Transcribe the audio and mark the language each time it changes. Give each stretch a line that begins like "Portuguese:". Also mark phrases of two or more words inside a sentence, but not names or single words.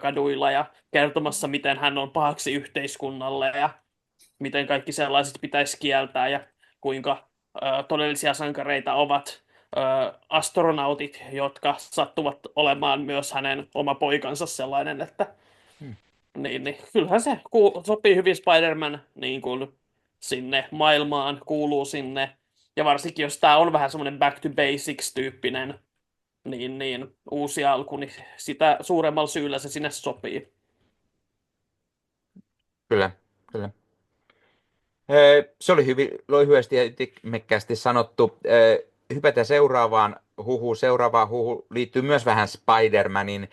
Finnish: kaduilla ja kertomassa, miten hän on pahaksi yhteiskunnalle ja miten kaikki sellaiset pitäisi kieltää ja kuinka todellisia sankareita ovat astronautit, jotka sattuvat olemaan myös hänen oma poikansa sellainen, että niin, kyllähän se sopii hyvin Spider-Man niin kuin sinne maailmaan, kuuluu sinne. Ja varsinkin, jos tämä on vähän semmoinen
English: back to basics-
Finnish: tyyppinen niin uusi alku, niin sitä suuremmalla syyllä se sinne sopii. Kyllä. Se oli hyvin lyhyesti ja ytimekkäästi sanottu. Hypätään seuraavaan huhuun. Seuraava huhu liittyy myös vähän Spider-Manin.